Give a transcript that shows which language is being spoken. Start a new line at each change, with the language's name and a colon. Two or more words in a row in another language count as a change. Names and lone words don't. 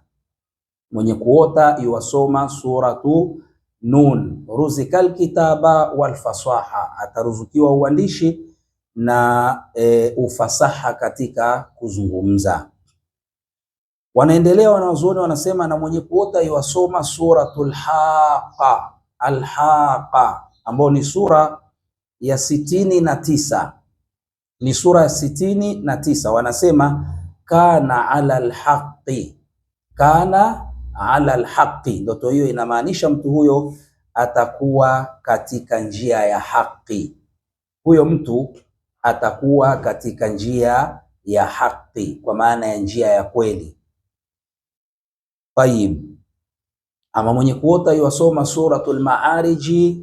Swahili: Mwenye kuota yuwasoma suratu Nun,
Arabic: رزق الكتابة والفصاحة,
Swahili: ataruzukiwa uandishi na ufasaha katika kuzungumza. Wanaendelea wanazuoni wanasema, na mwenye kuota yuwasoma suratul Haqa, al-Haqa ambayo ni sura ya 69, ni sura ya 69.
Arabic: Wanasema كان على الحق، كان على الحق.
Swahili: Ndoto hiyo inamaanisha mtu huyo atakuwa katika njia ya haki. Huyo mtu atakuwa katika njia ya haki, kwa maana ya njia ya kweli. Tayib, ama mwenye kuota yuwasoma suratul Maariji.